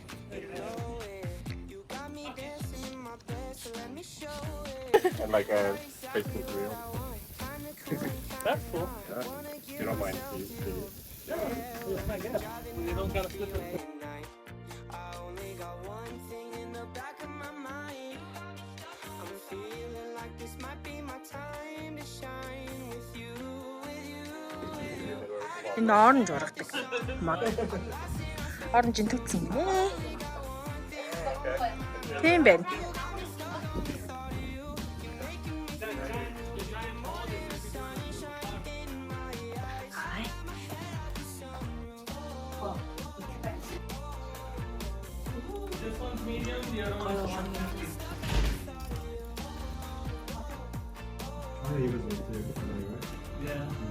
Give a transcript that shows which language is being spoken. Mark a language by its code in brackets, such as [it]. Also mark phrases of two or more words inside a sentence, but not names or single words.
[en] And like a Facebook reel. That's cool. Yeah. You don't mind, please. Yeah, I guess. You don't gotta flip it. [mn] Энэ оранж ургадаг. Оранж төгсөн юм ээ. Тийм байна. [en] This one's medium, the other one's yeah.